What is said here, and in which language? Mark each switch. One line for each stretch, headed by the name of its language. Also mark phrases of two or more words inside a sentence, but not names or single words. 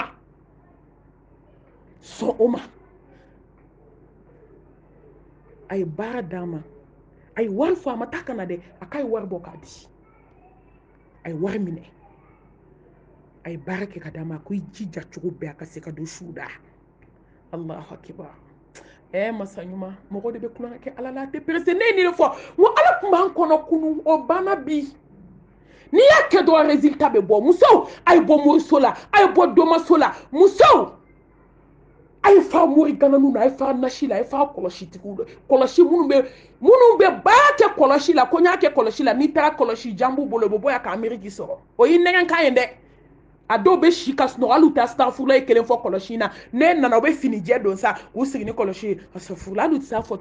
Bambara: o ma a ye baara d'a ma a ye wari fɔ a ma taa ka na dɛ a k'a ye wari bɔ k'a di a ye wari minɛ a ye baara kɛ ka d'a ma a ko I jija cogo bɛɛ a ka se ka don su da
Arabic: الله أكبر
Bambara: masa ɲuman mɔgɔ de bɛ kulonkɛ kɛ ala la a tɛ perese ne ye nin de fɔ n ko ala tun b'an kɔnɔ kunun o banna bi n'i y'a kɛ dɔrɔn résultat bɛ bɔ musow a ye bɔ moriso la a ye bɔ domaso la musow a ye fara mori gananu na a ye fara nasi la a ye fara kɔlɔsitigiw la kɔlɔsi minnu bɛ baara kɛ kɔlɔsi la ko n y'a kɛ kɔlɔsi la n'i taara kɔlɔsi jan b'u bolo u bɛ bɔ yan ka Ameriki sɔrɔ o y'i nɛgɛn kan ye dɛ a dɔw bɛ si ka sunɔgɔ hali u tɛ astafurula ye kelen fɔ kɔlɔsi na ne nana u bɛ finijɛ don sa u sigi ni kɔlɔsi ye astafurula hali u tɛ se a fɔcogo